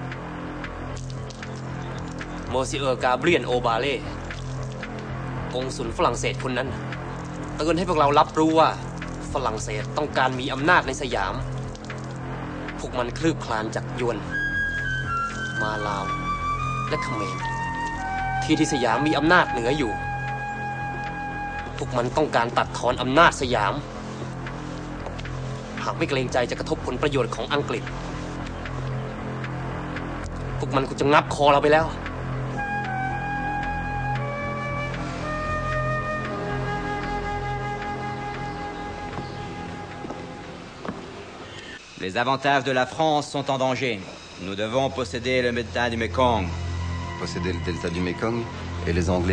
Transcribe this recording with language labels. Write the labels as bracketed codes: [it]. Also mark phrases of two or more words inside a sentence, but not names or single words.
[th] โมซิเออร์กาเบรียนโอบาเล่กงสุลฝรั่งเศสคนนั้นเตือนให้พวกเรารับรู้ว่าฝรั่งเศสต้องการมีอำนาจในสยามพวกมันคลืบคลานจากยวนมาลาวและเขมรที่สยามมีอำนาจเหนืออยู่พวกมันต้องการตัดทอนอำนาจสยาม หากไม่เกรงใจจะกระทบผลประโยชน์ของอังกฤษพวกมันคงจะงับคอเราไปแล้ว [fr] Les avantages de la France sont en danger. Nous devons posséder le delta du Mekong. Posséder le delta du Mekong et les Anglais.